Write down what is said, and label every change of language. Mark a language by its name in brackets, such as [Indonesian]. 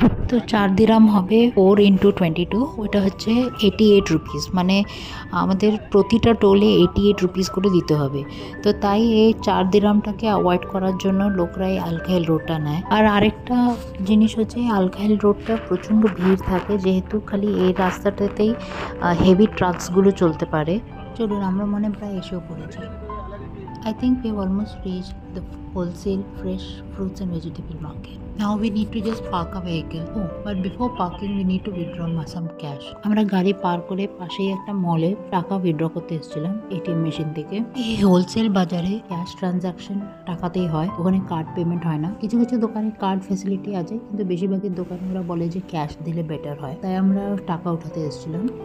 [Bangla] তো 4 দিরাম হবে 4 × 22, ওটা হচ্ছে 88 রুপিস, মানে আমাদের প্রতিটা টোলে 88 রুপিস করে দিতে হবে। তো তাই এই 4 দিরামটাকে অ্যাভয়েড করার জন্য লোকরা এই আল খাইল রোডটা নেয়। আর আরেকটা জিনিস হচ্ছে আল খাইল রোডটা প্রচণ্ড ভিড় থাকে, যেহেতু খালি এই রাস্তাটাতেই হেভি ট্রাকসগুলো চলতে পারে। চলুন আমরা প্রায় এসেও পড়েছি। [English] I think we have almost reached the wholesale fresh fruits and vegetable market. Now we need to just park a vehicle. Oh, but before parking we need to withdraw some cash. [Bangla] আমরা গাড়ি পার করে পাশেই একটা মলে টাকা withdraw করতে এসেছিলাম ATM machine থেকে। এই হোলসেল বাজারে ক্যাশ ট্রানজাকশন টাকাতেই হয়, ওখানে কার্ড পেমেন্ট হয় না। কিছু কিছু দোকানে কার্ড ফ্যাসিলিটি আছে, কিন্তু বেশিরভাগের দোকানে ওরা বলে যে ক্যাশ দিলে বেটার হয়, তাই আমরা টাকা উঠাতে এসেছিলাম।